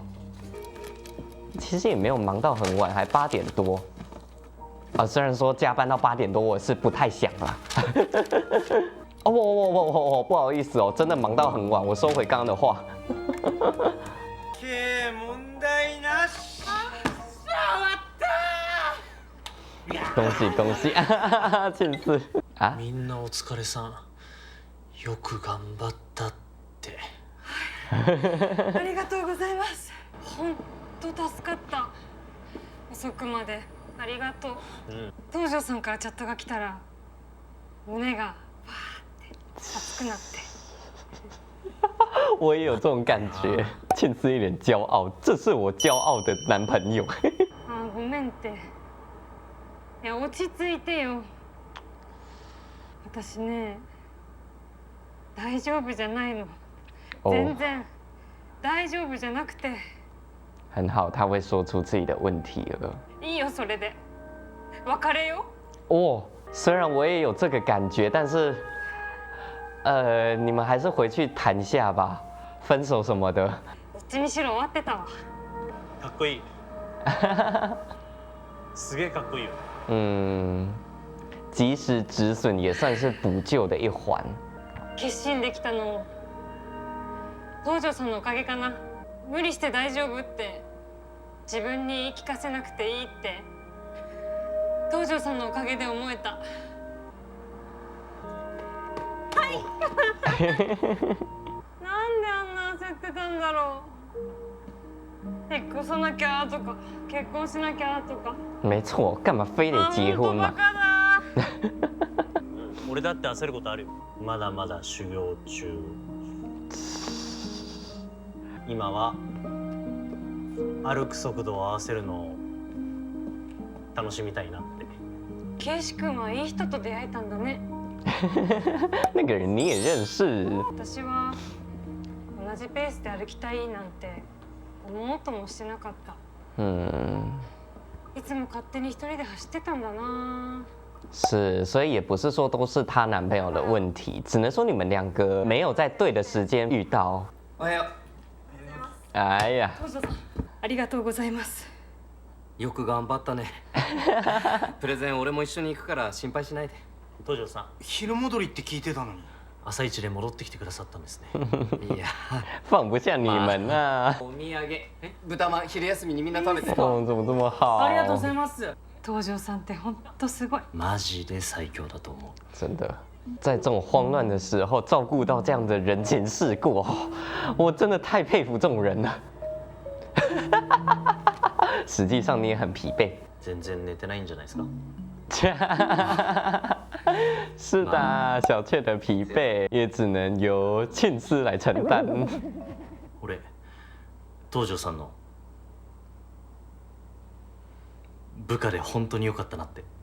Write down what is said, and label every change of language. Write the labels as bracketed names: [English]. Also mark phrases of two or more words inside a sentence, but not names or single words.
[Chinese] 其实也没有忙到很晚，还8点多。啊，虽然说加班到8点多，我是不太想啦。哦不好意思哦，真的忙到很晚，我收回刚刚的话。 [Japanese] 問題なし。 [Chinese] 恭喜恭喜，庆次啊！ [Japanese] みんなお疲れさん。よく頑張ったって。ありがとうございます。本当助かった。遅くまでありがとう。東條さんからチャットが来たら胸がわーって熱くなって。 [Chinese] 我也有这种感觉，庆次一脸骄傲，这是我骄傲的男朋友。 [Japanese] あーごめんって。いや落ち着いてよ。私ね大丈夫じゃないの。全然大丈夫じゃなくて。 [Chinese] 很好，他会说出自己的问题了。 [Japanese] いいよそれで。別れよ。 [Chinese] 哦，虽然我也有这个感觉，但是，你们还是回去谈下吧，分手什么的。 [Japanese] どっちにしろ終わってたわ。かっこいい。すげえかっこいいよ。 [Chinese] 嗯，及时止损也算是补救的一环。 [Japanese] 決心できたの東條さんのおかげかな。無理して大丈夫って自分に言い聞かせなくていいって東條さんのおかげで思えた。なんであんな焦ってたんだろう。引っ越さなきゃとか結婚しなきゃとか。 [Chinese] 没错，干嘛非得结婚嘛？ [Japanese] バカだ。俺だって焦ることあるよ。まだまだ修行中。今は歩く速度を合わせるのを楽しみたいなって。ケイシ君はいい人と出会えたんだね。 [Chinese] 那个人你也认识？ [Japanese] 私は同じペースで歩きたいなんて思おうともしてなかった。いつも勝手に一人で走ってたんだな。 [Chinese] 是，所以也不是说都是她男朋友的问题，只能说你们两个没有在对的时间遇到。 [Japanese] おはよ [Chinese] 哎呀， [Japanese] 東條さん、ありがとうございます。う。よく頑張ったね。プレゼン俺も一緒に行くから心配しないで。東條さん、昼戻りって聞いてたのに。朝一で戻ってきてくださったんですね。いや [Chinese] 放不下你们啊！ [Japanese] お土産豚まん昼休みにみんな食べて。 [Chinese] 哦，怎么这么好？ [Japanese] ありがとうございます。東條さんって本当すごい。マジで最強だと思う。 [Chinese] 真的，在这种慌乱的时候照顾到这样的人情世故，我真的太佩服这种人了。实际上你也很疲惫。 [Japanese] 全然寝てないんじゃないですか。 [Chinese] 是的，小雀的疲惫也只能由庆司来承担。 [Japanese] 俺、東條さんの部下で本当に良かったなって。